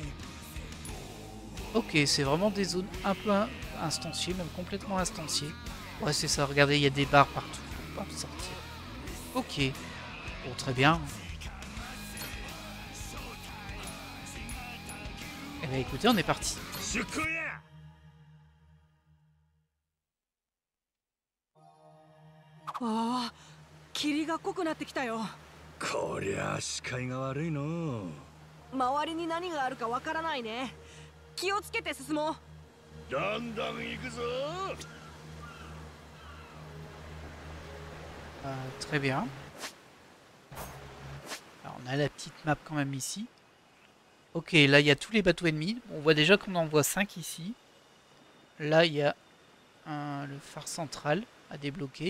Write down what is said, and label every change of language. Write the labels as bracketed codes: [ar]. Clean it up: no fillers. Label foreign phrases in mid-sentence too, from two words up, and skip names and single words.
[fr] Ok, c'est vraiment des zones un peu instanciées, même complètement instanciées. Ouais, c'est ça, regardez, il y a des barres partout pour pouvoir sortir. Ok. Bon, très bien. Eh bien écoutez, on est parti. [ja] Ah, 霧が濃くなってきたよ。こりゃ視界が悪いの。周りに何があるかわからないね。気をつけて進もう。だんだん行くぞ。 [fr] Très bien. Alors, on a la petite map quand même ici. Ok, là il y a tous les bateaux ennemis. On voit déjà qu'on en voit 5 ici. Là il y a le phare central à débloquer.